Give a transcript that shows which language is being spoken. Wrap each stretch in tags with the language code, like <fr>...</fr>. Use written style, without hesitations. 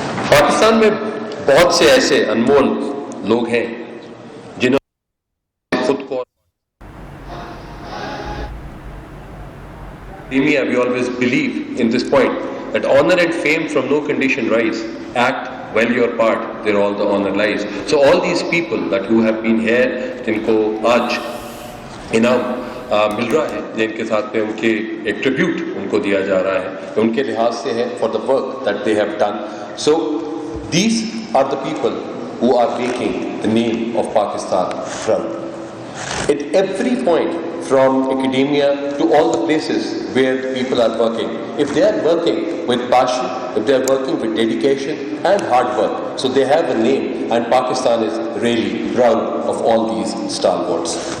<ur>پاکستان میں بہت سے ایسے انمول لوگ ہیں جنہوں نے خود کو</ur> <en>academia, we always believe in this point that honor and fame from no condition rise. Act well your part, there all the honor lies. So all these people that who have been here,</en> <ur>جن کو آج انعام مل رہا ہے، جن کے ساتھ میں ان کے ایک ٹریبیوٹ ان کو دیا جا رہا ہے، ان کے لحاظ سے ہے</ur> <en>for the work that they have done. So these are the people who are making the name of Pakistan proud. At every point, from academia to all the places where people are working, if they are working with passion, if they are working with dedication and hard work, so they have a name, and Pakistan is really proud of all these stalwarts.</en>